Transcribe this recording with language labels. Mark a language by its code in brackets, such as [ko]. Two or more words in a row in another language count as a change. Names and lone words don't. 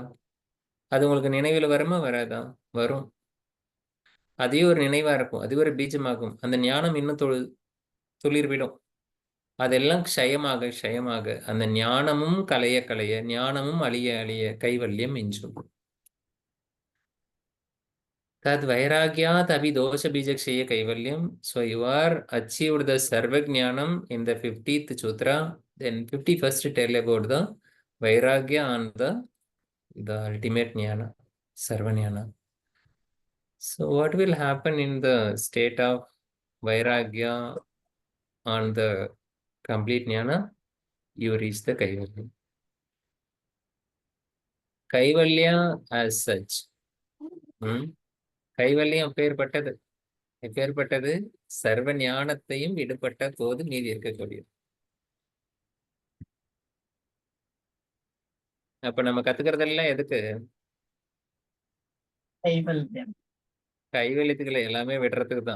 [ta] அது உங்களுக்கு நினைவில் வருமா வராதா? வரும். அதே ஒரு நினைவா இருக்கும். அது ஒரு பீஜமாகும். அந்த ஞானம் இன்னும் துளிர்விடும். அதெல்லாம் க்ஷயமாக அந்த ஞானமும் கலைய ஞானமும் அழிய கைவல்யம் மிஞ்சும். [sa] तद् वैराग्यात् अपि दोष बीजक्षये कैवल्यम्. [en] So you are achieved the sarvajnanam in the 50th sutra. Then 51st tell about the vairagya and the ultimate jnana, sarvajnana. So what will happen in the state of vairagya on the complete jnana? You reach the kaivalya. Kaivalya as such. [ta] கைவல்யம் எப்பேற்பட்டது சர்வ ஞானத்தையும் விடுபட்ட போது மீதி இருக்கக்கூடியது. அப்ப நம்ம கத்துக்கிறதெல்லாம் எதுக்கு? கைவல்யத்துக்களை எல்லாமே விடுறதுக்கு தான்.